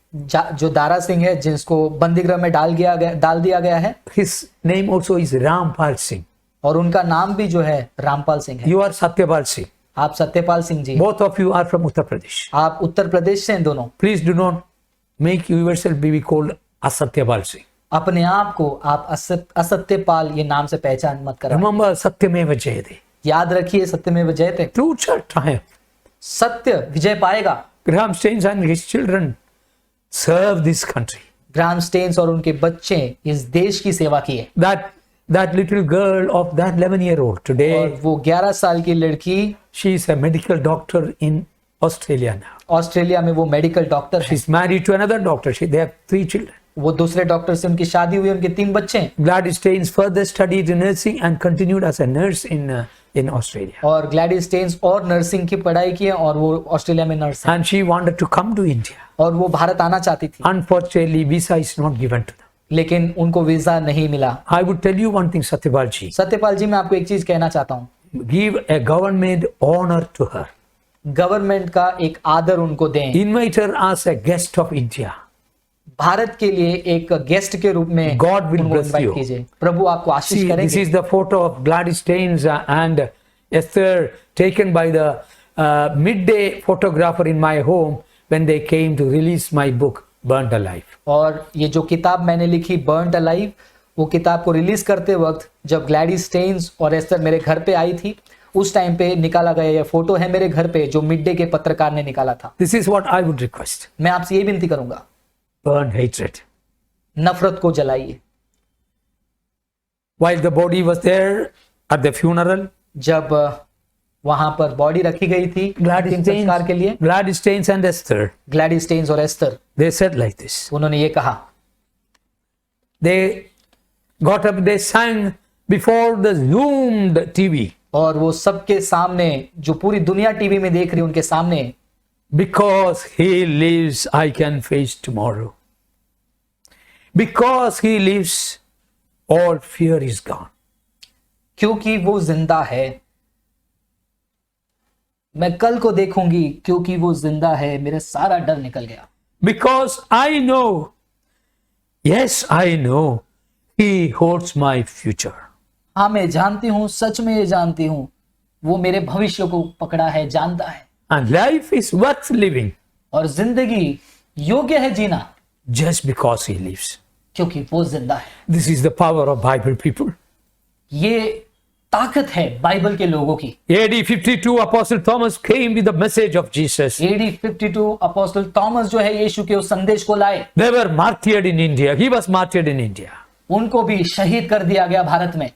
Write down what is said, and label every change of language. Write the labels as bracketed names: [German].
[Hindi] जो दारा सिंह है जिसको बंदीगृह में डाल दिया गया है, [English] his name also is Rampal Singh. [Hindi] और उनका नाम भी जो है रामपाल सिंह है। [English] You are Satyapal Singh. [Hindi] आप Satyapal Singh ji, [English] Both of you are from Uttar Pradesh. [Hindi] आप उत्तर प्रदेश से हैं दोनों। [English] Please do not make yourself be called Asatyapal Singh. [Hindi] अपने आप को आप असत्यपाल ये नाम से पहचान मत करो। [English] Remember Satyameva Jayate. [Hindi] याद रखिए, सत्यमेव जयते, [English] Truth shall triumph. [Hindi] सत्य विजय पाएगा। [English] Graham Staines and his children serve this country. [Hindi] Graham stains और उनके बच्चे इस देश की सेवा किए। [English] That little girl of that 11-year-old [Hindi] और [English] today, [Hindi] वो 11 साल की लड़की [English] she is a medical doctor in Australia now. [Hindi] Australia में वो मेडिकल डॉक्टर है। [English] She's married to another doctor. They have 3 children. [Hindi] वो दूसरे डॉक्टर से उनकी शादी हुई, उनके 3 बच्चे हैं। [English] Gladys Staines further studied nursing and continued as a nurse in Australia. [Hindi] और ग्लैडिस स्टेन्स और नर्सिंग की पढ़ाई की है और वो ऑस्ट्रेलिया में नर्स है। [English] And she wanted to come to India. [Hindi] और वो भारत आना चाहती थी, [English] Unfortunately, visa is not given to them. [Hindi] लेकिन उनको वीजा नहीं मिला। [English] I would tell you one thing, Satyapal ji. [Hindi] Satyapal जी, मैं आपको एक चीज कहना चाहता हूँ, [English] Give a government honor to her. [Hindi] Government का एक आदर उनको दें। [English] Invite her as a guest of India. [Hindi] Bharat के लिए एक गेस्ट के रूप में [English] God will [Hindi] उनको [English] bless [Hindi] इनवाइट [English] you. [Hindi] कीजिए। प्रभु आपको आशीष [English] See, this [Hindi] करेंगे। [English] is the photo of Gladys Staines and Esther taken by the midday photographer in my home when they came to release my book, Burnt Alive. [Hindi] और ये जो किताब मैंने लिखी बर्न्ड अलाइव, वो किताब को रिलीज करते वक्त जब ग्लैडिस स्टेन्स और एस्टर मेरे घर पे आई थी, उस टाइम पे निकाला गया ये फोटो है मेरे घर पे, जो मिड डे के पत्रकार ने निकाला था। [English] This is what I would request. [Hindi] मैं आपसे ये विनती करूंगा, [English] Burn hatred. [Hindi] नफरत को जलाइए। [English] While the body was there at the funeral, [Hindi] जब वहां पर बॉडी रखी गई थी अंतिम संस्कार के लिए, [English] Gladys Staines and Esther, [Hindi] Gladys stains और ester, [English] they said like this. [Hindi] उन्होंने ये कहा, [English] They got up, they sang before the zoomed TV. [Hindi] और वो सबके सामने, जो पूरी दुनिया टीवी में देख रही है उनके सामने, [English] Because he lives, I can face tomorrow. Because he lives, all fear is gone. [Hindi] क्योंकि वो जिंदा है, मैं कल को देखूंगी, क्योंकि वो जिंदा है, मेरा सारा डर निकल गया। [English] Because I know, yes, I know, he holds my future. [Hindi] हाँ, मैं जानती हूँ, सच में ये जानती हूँ, वो मेरे भविष्य को पकड़ा है, जानता है। [English] And life is worth living [Hindi] और जिंदगी योग्य है जीना, [English] just because he lives. [Hindi] क्योंकि वो जिंदा है। [English] This is the power of Bible people. [Hindi] ये ताकत है बाइबल के लोगों की। [English] AD 52, Apostle Thomas came with the message of Jesus. [Hindi] AD 52 apostle Thomas जो है यीशु के उस संदेश को लाए। [English] They were martyred in India. He was martyred in India. [Hindi] उनको भी शहीद कर दिया गया भारत में।